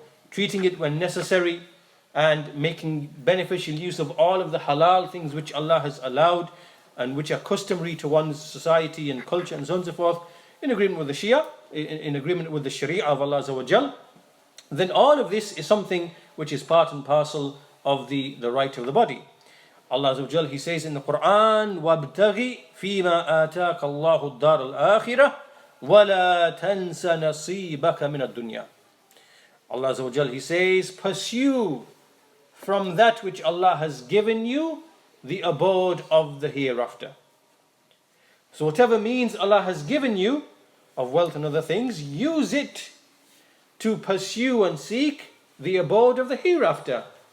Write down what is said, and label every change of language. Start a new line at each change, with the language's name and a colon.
English: treating it when necessary, and making beneficial use of all of the halal things which Allah has allowed and which are customary to one's society and culture and so on and so forth, in agreement with the Shia, in agreement with the Sharia of Allah Azza wa Jal, then all of this is something which is part and parcel of the right of the body. Allah Azza wa Jal, He says in the Quran,
Arabic: وَابْتَغِ فِيمَا آتَاكَ اللَّهُ الدَّارَ الْآخِرَةِ وَلَا تَنْسَ نَصِيبَكَ مِنَ الدُّنْيَا.
English: Allah Azza wa Jal, He says, pursue from that which Allah has given you the abode of the hereafter. So whatever means Allah has given you of wealth and other things, use it to pursue and seek the abode of the hereafter.